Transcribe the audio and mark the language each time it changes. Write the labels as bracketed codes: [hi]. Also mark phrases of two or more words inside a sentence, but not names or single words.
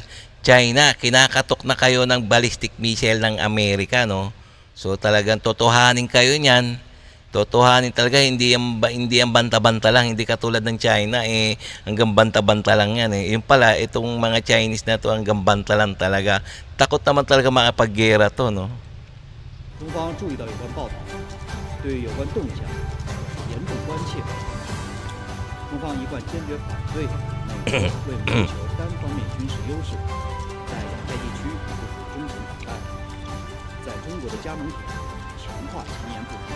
[tl] China, kinakatok na kayo ng [en] ballistic missile [tl] ng Amerika, no? So talagang totohanin kayo niyan. Totohanin talaga, hindi ang banta-banta lang, hindi katulad ng China hanggang banta-banta lang yan Yung pala itong mga Chinese na to hanggang banta lang talaga. Takot naman talaga makapaggera to, no? [zh] 中方注意到有关报道，对有关动向严重关切。中方一贯坚决反对美国为谋求单方面军事优势，在亚太地区部署中程导弹，在中国的加盟点强化前沿布局。